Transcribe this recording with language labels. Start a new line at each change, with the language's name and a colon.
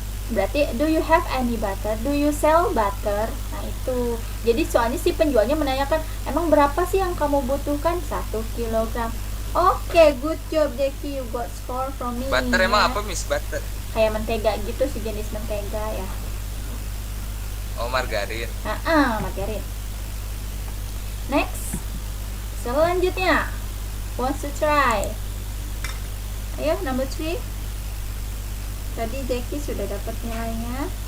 Indonesian: Berarti
English: do you have any butter? Do you sell butter?
Indonesian: Nah itu. Jadi soalnya si penjualnya menanyakan, emang berapa sih yang kamu butuhkan? 1 kilogram.
English: Oke, good job Jackie, you got score from me. Butter
Indonesian: ya. emang apa, Miss? Butter? Kayak mentega gitu, sejenis mentega ya. Oh, margarin. Margarin. Next. Selanjutnya,
English: wants to try.
Indonesian: Ayo, number 3. Tadi Jackie sudah dapat nilainya.